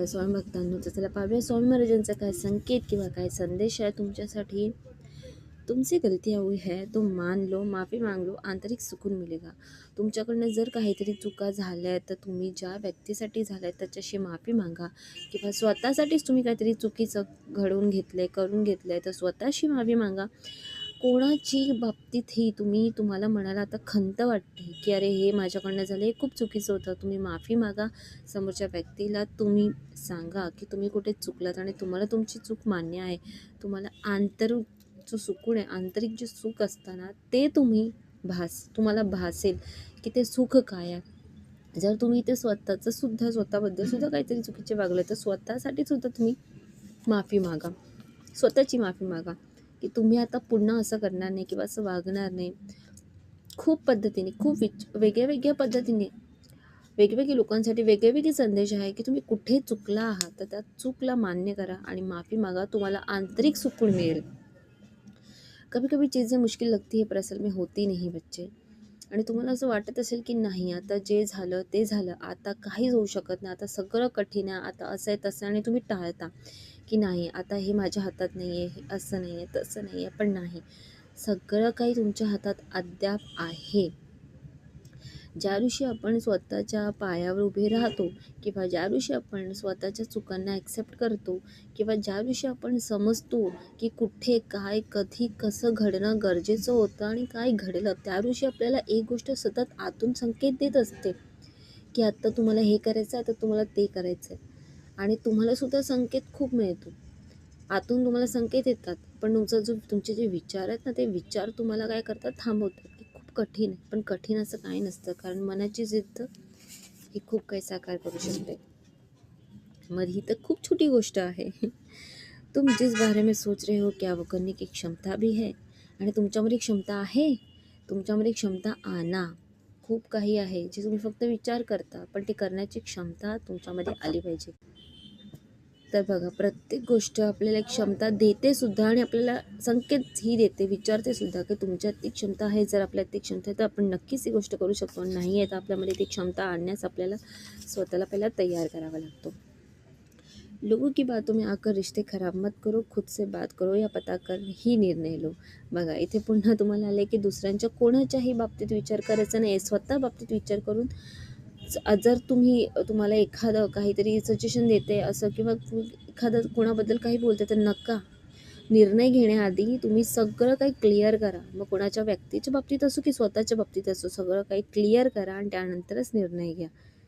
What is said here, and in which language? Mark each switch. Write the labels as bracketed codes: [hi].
[mr] स्वामी भक्तांनो, तर चला पाहूया स्वामी महाराजांचा काय संकेत किंवा काय संदेश आहे तुमच्यासाठी. [hi] तुमसे गलतियाँ हुई है तो मान लो, माफी मांग लो, आंतरिक सुकून मिलेगा. [mr] तुमच्याकडनं जर काहीतरी चुका झाल्या तर तुम्ही ज्या व्यक्तीसाठी झाल्या त्याच्याशी माफी मागा, किंवा स्वतःसाठीच तुम्ही काहीतरी चुकीचं घडवून घेतलंय, करून घेतलंय, तर स्वतःशी माफी मागा. कोणाची बाबतीतही तुम्हाला मनाला आता खंत वाटते की अरे हे माझ्याकडनं झालं, हे खूप चुकीचं होतं, तुम्ही माफी मागा. समोरच्या व्यक्तीला तुम्ही सांगा की तुम्ही कुठे चुकलात आणि तुम्हाला तुमची चूक मान्य आहे. तुम्हाला जो सुकून आहे, आंतरिक जे सुख असताना ते तुम्हाला भासेल की ते सुख काय आहे. जर तुम्ही ते स्वतःबद्दल सुद्धा काहीतरी चुकीचे वागलं तर स्वतःसाठी सुद्धा तुम्ही माफी मागा. स्वतःची माफी मागा की तुम्ही आता पुन्हा असं करणार नाही किंवा असं वागणार नाही. खूप पद्धतीने, वेगळ्या वेगळ्या पद्धतीने वेगवेगळ्या लोकांसाठी वेगवेगळे संदेश आहे की तुम्ही कुठे चुकला आहात तर त्या चूकला मान्य करा आणि माफी मागा. तुम्हाला आंतरिक सुकून मिळेल. [hi] कभी कभी चीज़ें मुश्किल लगती है पर असल में होती नहीं बच्चे. [mr] आणि तुम्हाला असं वाटत असेल की नाही, आता जे झालं ते झालं, आता काहीच होऊ शकत नाही, आता सगळं कठीण आहे, आता असं आहे तसं, आणि तुम्ही टाळता की नाही आता हे माझ्या हातात नाही आहे, हे असं नाही आहे, तसं नाही आहे. पण नाही, सगळं काही तुमच्या हातात अद्याप आहे. ज्या दिवशी आपण स्वतःच्या पायावर उभे राहतो, किंवा ज्या दिवशी आपण स्वतःच्या चुकांना ॲक्सेप्ट करतो, किंवा ज्या दिवशी आपण समजतो की कुठे काय कधी कसं घडणं गरजेचं होतं आणि काय घडलं, त्या दिवशी आपल्याला एक गोष्ट सतत आतून संकेत देत असते की आत्ता तुम्हाला हे करायचं आहे, आता तुम्हाला ते करायचं आहे. आणि तुम्हाला सुद्धा संकेत खूप मिळतो, आतून तुम्हाला संकेत येतात. पण तुमचे जे विचार आहेत ना, ते विचार तुम्हाला काय करतात, थांबवतात की खूप कठीण आहे. पण कठीण असं काही नसतं, कारण मनाची जिद्द ही खूप काही साकार करू शकते. मग ही तर खूप छोटी गोष्ट आहे. [hi] तुम जिस बारे में सोच रहे हो क्या वो करने की क्षमता भी है. [mr] आणि तुमच्यामध्ये क्षमता आहे. तुमच्यामध्ये क्षमता आणा. खूप काही आहे जे तुम्ही फक्त विचार करता, पण ते करण्याची क्षमता तुमच्यामध्ये आली पाहिजे. तर बघा, प्रत्येक गोष्ट आपल्याला एक क्षमता देते सुद्धा आणि आपल्याला संकेत ही देते, विचारते सुद्धा की तुमच्यात ती क्षमता आहे. जर आपल्यात ती क्षमता आहे तर आपण नक्कीच ही गोष्ट करू शकतो. नाही आहे तर आपल्यामध्ये ती क्षमता आणण्यास आपल्याला स्वतःला पहिला तयार करावा लागतो. [hi] लोगों की बातों में आकर रिश्ते खराब मत करो, खुद से बात करो या पता कर ही निर्णय लो. [mr] बघा, इथे पुन्हा तुम्हाला आले की दुसऱ्यांच्या कोणाच्याही बाबतीत विचार करायचा नाही, स्वतः बाबतीत विचार करून जर तुम्हाला एखादं काहीतरी सजेशन देते असं, किंवा एखादं कोणाबद्दल काही बोलते, तर नका. निर्णय घेण्याआधी तुम्ही सगळं काही क्लिअर करा. मग कोणाच्या व्यक्तीच्या बाबतीत असो की स्वतःच्या बाबतीत असो, सगळं काही क्लिअर करा आणि त्यानंतरच निर्णय घ्या.